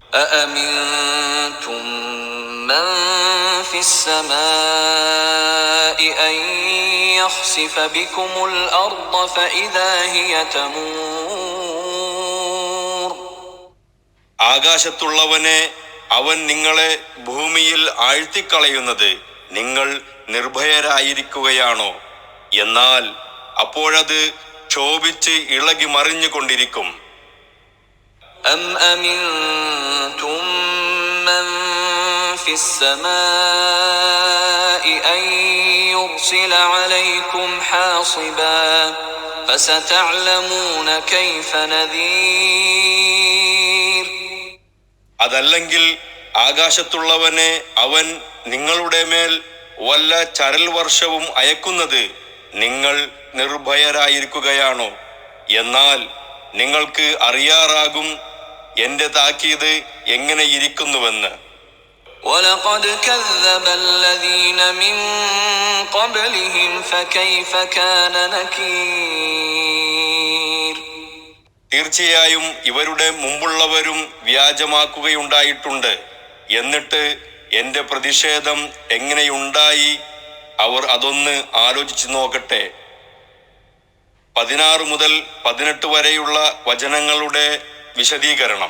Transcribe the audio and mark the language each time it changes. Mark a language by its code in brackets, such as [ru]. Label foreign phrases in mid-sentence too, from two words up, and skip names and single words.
[ar] أأمنتم من في السماء أن يخسف بكم الأرض فإذا هي تمور. [ml] ആകാശത്തുള്ളവനെ അവൻ നിങ്ങളെ ഭൂമിയിൽ ആഴ്ത്തിക്കളയുന്നത് നിങ്ങൾ നിർഭയരായിരിക്കുകയാണോ? എന്നാൽ അപ്പോഴത് ക്ഷോഭിച്ച് ഇളകി മറിഞ്ഞുകൊണ്ടിരിക്കും. [ar] أم أمنتم من في السماء أن يرسل عليكم حاصبا فستعلمون كيف نذير. [ml] അതല്ലെങ്കിൽ ആകാശത്തുള്ളവനെ അവൻ നിങ്ങളുടെ മേൽ വല്ല ചരൽ വർഷവും അയക്കുന്നത് നിങ്ങൾ നിർഭയരായിരിക്കുകയാണോ? എന്നാൽ നിങ്ങൾക്ക് അറിയാറാകും എന്റെ താക്കീത് എങ്ങനെയിരിക്കുന്നുവെന്ന്. [ar] وَلَقَدْ كَذَّبَ الَّذِينَ مِن قَبْلِهِمْ فَكَيْفَ كَانَ نَكِيرِ. [ml] തീർച്ചയായും ഇവരുടെ മുമ്പുള്ളവരും വ്യാജമാക്കുകയുണ്ടായിട്ടുണ്ട്. എന്നിട്ട് എന്റെ പ്രതിഷേധം എങ്ങനെയുണ്ടായി അവർ അതൊന്ന് ആലോചിച്ചു നോക്കട്ടെ. 16 മുതൽ 18 വരെയുള്ള വചനങ്ങളുടെ വിശദീകരണം.